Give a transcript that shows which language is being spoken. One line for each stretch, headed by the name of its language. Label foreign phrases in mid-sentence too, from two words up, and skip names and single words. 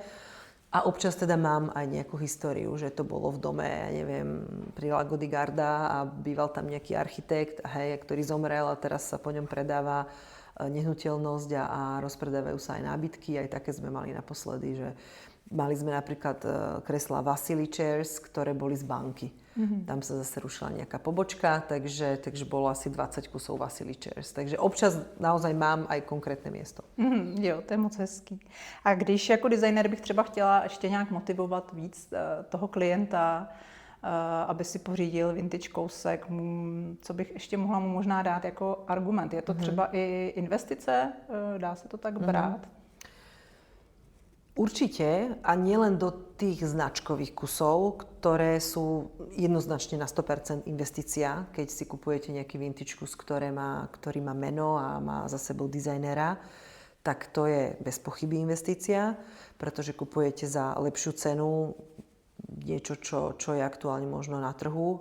Slovak: A občas teda mám aj nejakú históriu, že to bolo v dome, ja neviem, pri Lago di Garda a býval tam nejaký architekt, ktorý zomrel a teraz sa po ňom predáva nehnuteľnosť a rozpredávajú sa aj nábytky. Aj také sme mali naposledy, že mali sme napríklad kreslá Vasily Chairs, ktoré boli z banky. Tam sa zase rušila nejaká pobočka, takže bolo asi 20 kusov Vasily Chairs. Takže občas naozaj mám aj konkrétne miesto.
Czech: Jo, to je moc hezký. A když jako designer bych třeba chtěla ještě nějak motivovat víc toho klienta, aby si pořídil vintage kousek, co bych ještě mohla mu možná dát jako argument? Je to třeba i investice? Dá se to tak brát?
Slovak: Určite, a nielen do tých značkových kusov, ktoré sú jednoznačne na 100% investícia, keď si kupujete nejaký vintage kus, ktorý má meno a má za sebou dizajnera, tak to je bez pochyby investícia, pretože kupujete za lepšiu cenu niečo, čo je aktuálne možno na trhu.